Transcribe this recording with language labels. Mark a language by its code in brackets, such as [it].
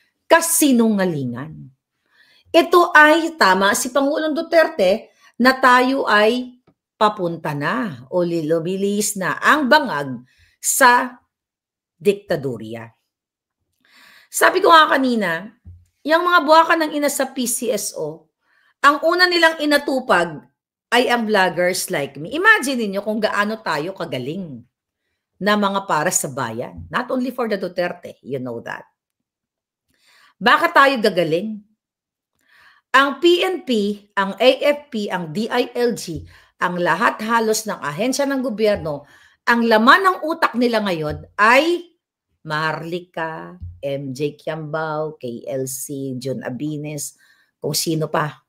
[tl] Kasinungalingan. Ito ay tama si Pangulong Duterte na tayo ay papunta na o lumilis na ang bangag sa diktadurya. Sabi ko nga kanina, yung mga buwakan ng ina sa PCSO, ang una nilang inatupag ay ang [en] vloggers like me. [tl] Imagine niyo kung gaano tayo kagaling na mga para sa bayan. [en] Not only for the Duterte, you know that. [tl] Bakit tayo gagaling? Ang PNP, ang AFP, ang DILG, ang lahat halos ng ahensya ng gobyerno, ang laman ng utak nila ngayon ay Maharlika, MJ Kiambao, KLC, John Abines, kung sino pa.